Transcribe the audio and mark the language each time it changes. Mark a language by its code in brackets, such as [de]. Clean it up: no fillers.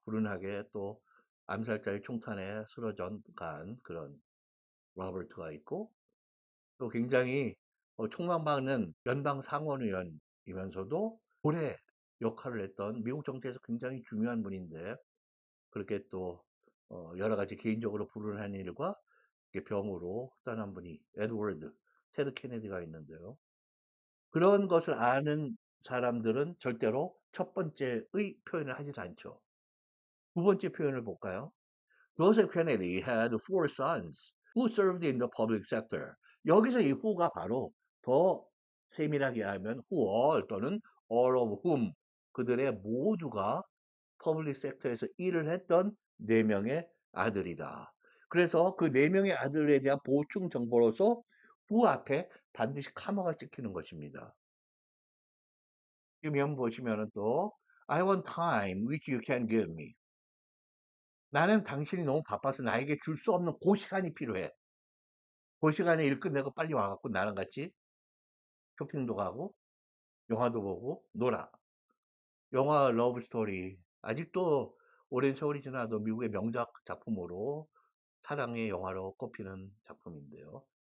[ko] 불운하게 또 암살자의 총탄에 쓰러져 간 그런 로버트가 있고 또 굉장히 촉망받는 연방 상원의원이면서도 오래 역할을 했던 미국 정치에서 굉장히 중요한 분인데 그렇게 또 여러 가지 개인적으로 불운한 일과 병으로 떠난 분이 에드워드 테드 케네디가 있는데요. 그런 것을 아는 사람들은 절대로 첫 번째의 표현을 하지 않죠. 두 번째 표현을 볼까요? [en] Joseph Kennedy had four sons who served in the public sector. [ko] 여기서 이 who가 바로 더 세밀하게 하면 who all 또는 all of whom 그들의 모두가 퍼블릭 섹터에서 일을 했던 4명의 아들이다. 그래서 그 4명의 아들에 대한 보충 정보로서 who 앞에 반드시 카마가 찍히는 것입니다. [en] 지금 보시면은 또 I want time which you can give me. [ko] 나는 당신이 너무 바빠서 나에게 줄 수 없는 그 시간이 필요해. 그 시간에 일 끝내고 빨리 와갖고 나랑 같이 쇼핑도 가고 영화도 보고 놀아. 영화 러브 스토리 아직도 오랜 세월이 지나도 미국의 명작 작품으로 사랑의 영화로 꼽히는 작품인데요.